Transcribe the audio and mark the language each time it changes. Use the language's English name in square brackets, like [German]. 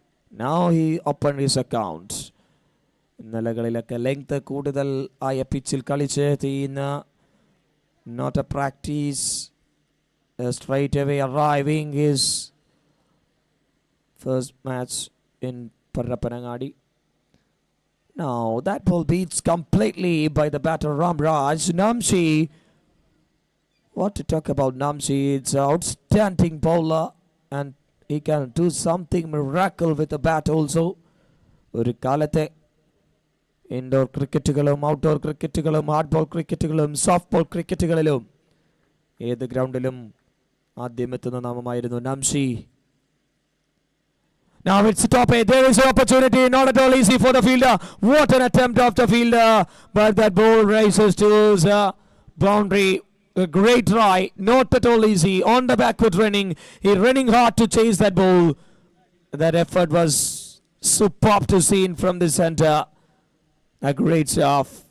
[English] Now he opened his account. [Malayalam] ഇന്നലകളിലൊക്കെ length കൂടുതൽ ആയ പിച്ചിൽ കളിച്ച് ചെയ്യുന്ന [English] not a practice, straight away arriving his first match in Parappanangadi. Now that ball beats completely by the batter Ram Raj. Namshi What to talk about Namshi? It's an outstanding bowler and he can do something miracle with the bat also. [Malayalam] ഒരു കാലത്തെ indoor ക്രിക്കറ്റുകളും outdoor ക്രിക്കറ്റുകളും hard ball ക്രിക്കറ്റുകളും soft ball ക്രിക്കറ്റുകളിലും ഏത് ഗ്രൗണ്ടിലും ആദ്യം എത്തുന്ന നാമമായിരുന്നു നാംഷി. [English] Now it's top eight. There is an opportunity. Not at all easy for the fielder. What an attempt of the fielder. But that ball races towards boundary. A great try. Not at all easy. On the backward running. He running hard to chase that ball. That effort was superb to see from the center. A great stuff.